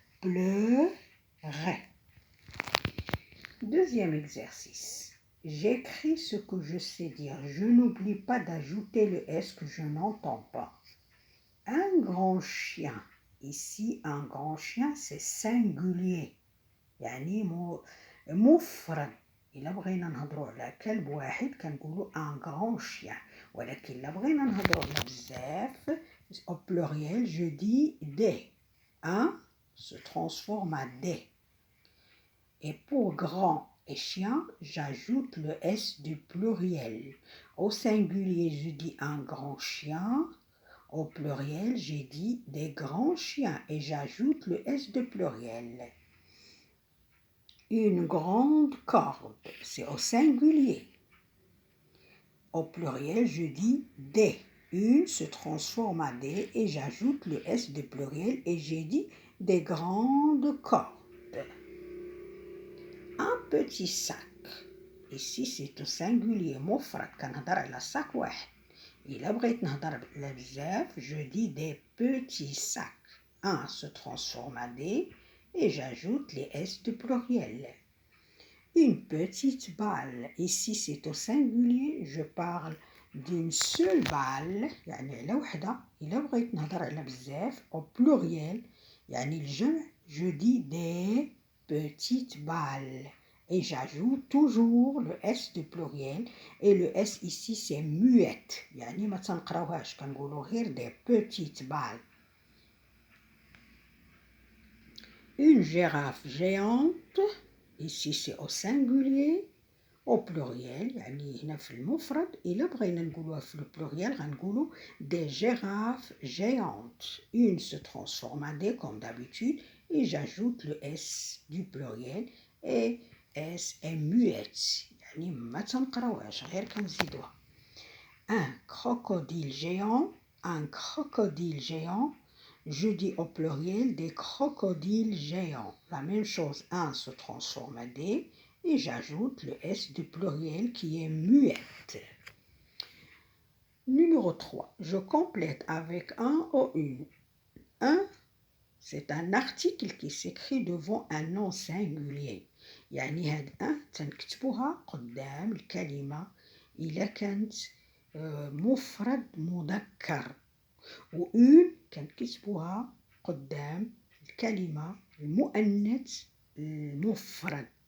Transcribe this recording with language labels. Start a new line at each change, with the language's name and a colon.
French: Pleurer. Deuxième exercice. J'écris ce que je sais dire. Je n'oublie pas d'ajouter le S que je n'entends pas. Un grand chien. Ici, un grand chien, c'est singulier.
Arabic: يعني مفرد. إلا بغينا نهضروا على كلب واحد كنقولوا
French: un grand chien.
Arabic: ولكن إلا بغينا نهضروا على بزاف
French: au pluriel, je dis des. Un se transforme à des. Et pour grand et chien, j'ajoute le S du pluriel. Au singulier, je dis un grand chien. Au pluriel, j'ai dit des grands chiens et j'ajoute le S de pluriel. Une grande corde, c'est au singulier. Au pluriel, je dis des. Une se transforme en des et j'ajoute le S de pluriel et j'ai dit des grandes cordes. Un petit sac. Ici, c'est au singulier
Arabic: مفرد كنهضر على sac واحد. إلا بغيت نهضر على بزاف,
French: je dis des petits sacs. Un se transforme en des et j'ajoute les S de pluriel. Une petite balle. Ici, c'est au singulier. Je parle d'une seule balle.
Arabic: يعني على وحدة. إلا بغيت نهضر على بزاف
French: au pluriel.
Arabic: يعني الجمع.
French: Je dis des petites balles. Et j'ajoute toujours le S de pluriel. Et le S ici, c'est muette.
Arabic: يعني ما تنقراوهاش. كنقولوا غير
French: des petites balles. Une girafe géante. Ici, c'est au singulier. Au pluriel,
Arabic: يعني هنا في المفرد. إلا بغينا نقولوها في البلوريال غنقولوا
French: des girafes géantes. Une se transforme en des comme d'habitude et j'ajoute le S du pluriel et S est muette.
Arabic: يعني ما تنقراوهاش غير كنزيدوها.
French: Un crocodile géant. Un crocodile géant. Je dis au pluriel des crocodiles géants. La même chose, un se transforme en des et j'ajoute le S du pluriel qui est muette. Numéro 3. Je complète avec un ou une. Un, c'est un article qui s'écrit devant un nom singulier.
Arabic: يعني هاد un تنكتبوها قدام الكلمة إلا كانت مفرد مذكر. وأون كنكتبوها قدام الكلمة المؤنث المفرد.